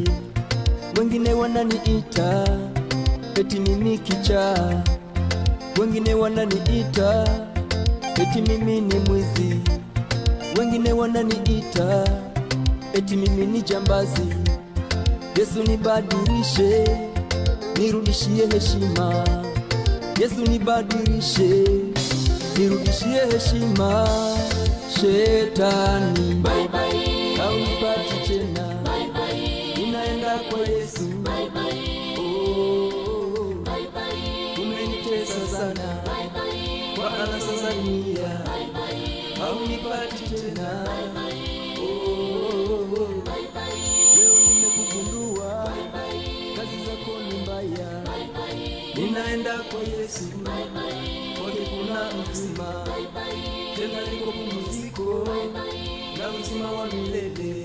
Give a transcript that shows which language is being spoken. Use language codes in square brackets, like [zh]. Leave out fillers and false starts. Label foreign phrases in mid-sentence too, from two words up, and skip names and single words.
[sw] Wengine wananiita eti mimi kichaa, wengine wananiita eti mimi ni mwizi, wengine wananiita eti mimi ni jambazi. Yesu nibadilishe, nirudishie heshima. Yesu nibadilishe, nirudishie heshima. Shetani [en] bye bye, [sw] haunipati tena. [en] Bye bye, [sw] ninaenda kwa Yesu. [en] Bye bye, oh bye bye, [sw] umenitesa sana. [en] Bye bye, [sw] kwa anasa dunia. [en] Bye bye, [sw] haunipati tena. [en] Bye bye, oh bye bye, [sw] leo nimekugundua. [en] Bye bye, [sw] kazi zako ni mbaya. [en] Bye bye, [sw] ninaenda kwa Yesu. [en] Bye bye, [sw] kwake kuna uzima. [en] Bye bye, [sw] tena niko pumziko na uzima wa milele.